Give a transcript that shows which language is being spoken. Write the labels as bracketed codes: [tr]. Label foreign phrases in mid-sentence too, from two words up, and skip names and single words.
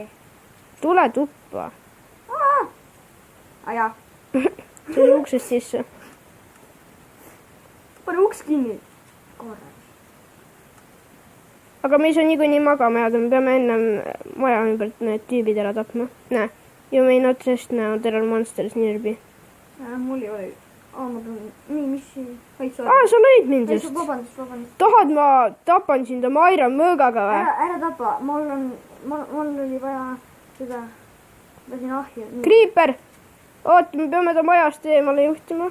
[et] Tule tuppa. Jaa. Tule uksest sisse. pane uks kinni. korras. Aga me ei saa niikuinii magama jääda. Me peame ennem maja ümbert need tüübid ära tapma. Näe. [en] You may not rest now, there are monsters nearby. [et] Mul ei ole. Ma pean. nii, mis siin? Sa lõid mind just. Vabandust. Tahad, ma tapan sind oma Iron mõõgaga või? ära tapa. Mul oli vaja seda. Lasin ahju. Creeper! Oot, me peame ta majast eemale juhtima.